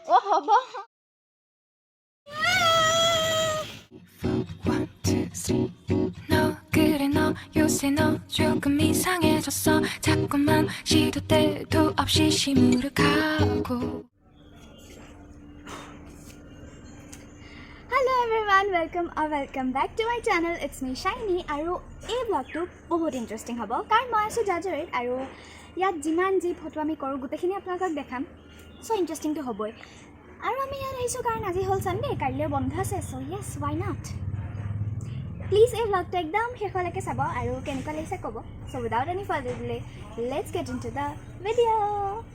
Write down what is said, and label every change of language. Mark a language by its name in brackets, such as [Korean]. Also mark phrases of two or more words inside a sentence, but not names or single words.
[Assamese] হ'ব [Korean] 너 그래 너 요새 너 조금 이상해졌어 자꾸만 시도 때도 없이 시무룩하고 [English] Hello everyone, welcome back to my channel. It's me [Assamese] Shinee আৰু এই ব্লগটো বহুত ইণ্টাৰেষ্টিং হ'ব কাৰণ মই আছোঁ জাজৰিত আৰু ইয়াত যিমান যি ফটো আমি কৰোঁ গোটেইখিনি আপোনালোকক দেখাম চ' ইণ্টাৰেষ্টিংটো হ'বই আৰু আমি ইয়াত আহিছোঁ কাৰণ আজি হ'ল ছানডে কাইলৈ বন্ধ আছে [English] so yes why not [Assamese] প্লিজ এই ব্লগটো একদম শেষলৈকে চাব আৰু কেনেকুৱা লাগিছে ক'ব [English] so without any further delay let's get into the video'